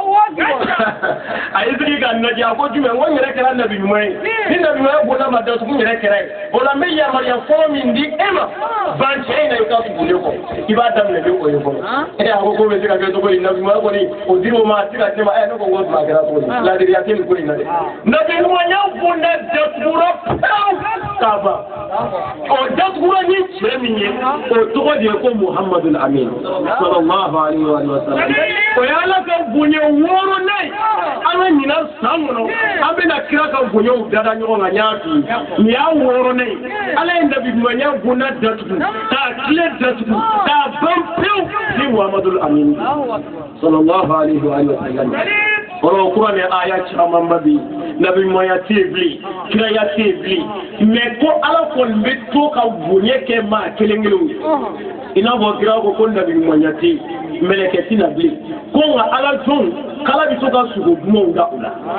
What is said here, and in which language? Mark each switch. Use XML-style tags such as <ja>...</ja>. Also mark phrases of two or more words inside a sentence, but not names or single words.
<bm>a ye sigi ka lajɛ a ko jumɛn n ko n yɛrɛ kɛra nabi ɲuman ye ni nabi ɲumanya bonda ma datugu n yɛrɛ kɛra ye o la n bɛ yamaruya fɔlɔ min di e ma ban cɛ in na i ka tugu ne kɔ i b'a daminɛ ni o ye fɔlɔ a ko k'o bɛ se ka kɛ cogo di nabi ɲumanya kɔni o dira o ma a tɛ ka se ma ne ko n ko tuma kɛra cogo di ladiriya tɛ nin ko in na dɛ nabi ɲumanya bonda datugura pewu k'a ban o datugura ni cɛ min ye o tɔgɔ de ye ko Muhammadul Amin</bm> <ar>صلى الله عليه وسلم</ar> <bm>o ye ala ka bonya wɔɔrɔnan ye an ka ɲina san kɔnɔ an bɛna kira ka bonyaw dada ɲɔgɔn kan n y'a f'i ye nin y'a wɔɔrɔnan ye ala ye nabi ɲumanya bonda datugu k'a tile datugu k'a ban pewu ni Muhammadul Amin</bm> <ar>صلى الله عليه وسلم</ar> <bm>ɔrɔ kura ni aya caman ba bi nabi ɲumanya tɛ yen bilen kiraya tɛ yen bilen mais ko ala kɔni bɛ to ka bonya kɛ maa kelen kelenw ye i n'a fɔ kira ko nabi ɲumanya tɛ yen mɛlɛkɛ tɛna bilen ko nka ala jɔnw k'ala bɛ to ka sogo dumanw da u la</bm>